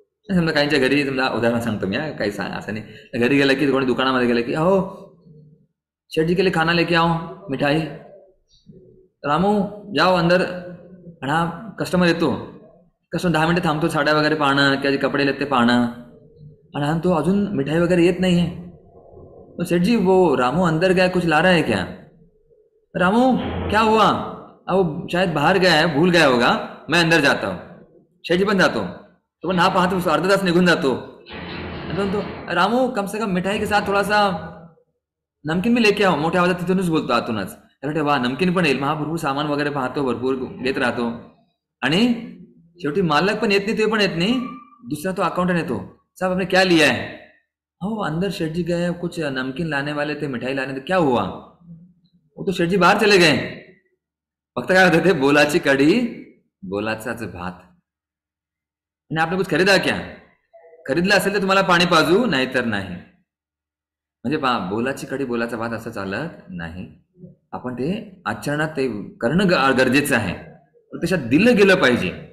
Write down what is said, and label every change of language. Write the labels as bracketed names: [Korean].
[Marathi] समजा काहींच्या घरी, समजा उदाहरण सांगतो मी, काही असं नाही, घरी गेलं की कोणी दुकानामध्ये गेलं की, अहो [Hindi] शेठ जी के लिए खाना लेके आओ, मिठाई, रामू जाओ अंदर [Marathi] आणि हा कस्टमर येतो, कस्टमर 10 मिनिटं थांबतो, साड्या वगैरे पाहणं किंवा जे कपडे आहेत ते पाहणं, आणि हा तो अजून मिठाई वगैरे येत नाही है. [Hindi] तो सेठ जी वो रामू अंदर गया, कुछ ला रहा है क्या? रामू क्या हुआ? अब शायद बाहर गया है, भूल गया होगा, मैं अंदर जाता हूँ. [Marathi] शेठजी पण जातो, तो पण हा पाहतो अर्धा तास निघून जातो. आणि तो रामू [Hindi] कम से कम मिठाई के साथ थोड़ा सा नमकीन मी लेके आओ, [Marathi] मोठ्या आवाजात तिथूनच बोलतो आतूनच. अरे वा, नमकीन पण येईल. मग हा भरपूर सामान वगैरे पाहतो, भरपूर घेत राहतो. आणि शेवटी मालक पण येत नाही, ते पण येत नाही, दुसरा तो अकाउंटंट येतो. [Hindi] साहब आपने क्या लिया है? हो अंदर शेठ जी गए, कुछ नमकीन लाने वाले थे, मिठाई लाने थे. क्या हुआ? वो तो शेठ जी बाहर चले गए. [Marathi] फक्त काय होतं ते, बोलाची कढी बोलाचाच भात. आणि [Hindi] आपने कुछ खरीदा क्या? [Marathi] खरीदलं असेल तर तुम्हाला पाणी पाजू, नाहीतर नाही. म्हणजे बोलाची कढी बोलाचा भात असं चालत नाही. आपण ते आचरणात ते करणं गरजेचं आहे, प्रत्यक्षात दिलं गेलं पाहिजे.